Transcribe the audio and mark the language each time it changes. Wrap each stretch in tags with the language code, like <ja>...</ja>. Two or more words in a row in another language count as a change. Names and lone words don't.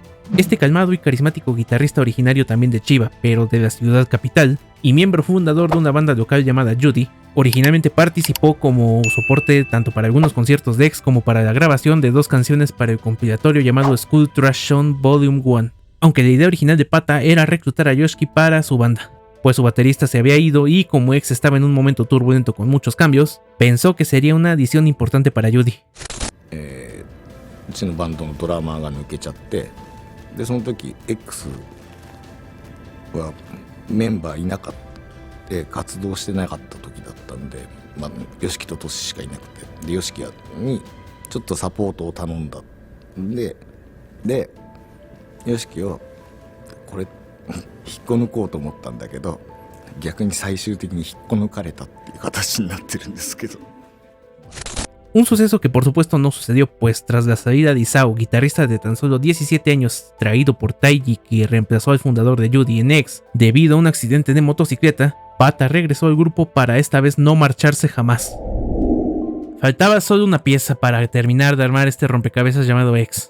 <es>Este calmado y carismático guitarrista originario también de Chiba, pero de la ciudad capital, y miembro fundador de una banda local llamada Judy, originalmente participó como soporte tanto para algunos conciertos de X como para la grabación de 2 canciones para el compilatorio llamado School Trash Zone Volume 1, aunque la idea original de Pata era reclutar a Yoshiki para su banda, pues su baterista se había ido y como X estaba en un momento turbulento con muchos cambios, pensó que sería una adición importante para Judy.</es> <ja>うちのバンドのドラマーが抜けちゃって、でその時 X はメンバーいなかったで活動してなかった時だったんで、吉木とトシしかいなくて、で吉木にちょっとサポートを頼んだんで吉木をこれ引っこ抜こうと思ったんだけど、逆に最終的に引っこ抜かれたっていう形になってるんですけど。</ja> <es>Un suceso que por supuesto no sucedió, pues tras la salida de Isao, guitarrista de tan solo 17 años, traído por Taiji, que reemplazó al fundador de Judy en X, debido a un accidente de motocicleta, Pata regresó al grupo para esta vez no marcharse jamás. Faltaba solo una pieza para terminar de armar este rompecabezas llamado X.</es>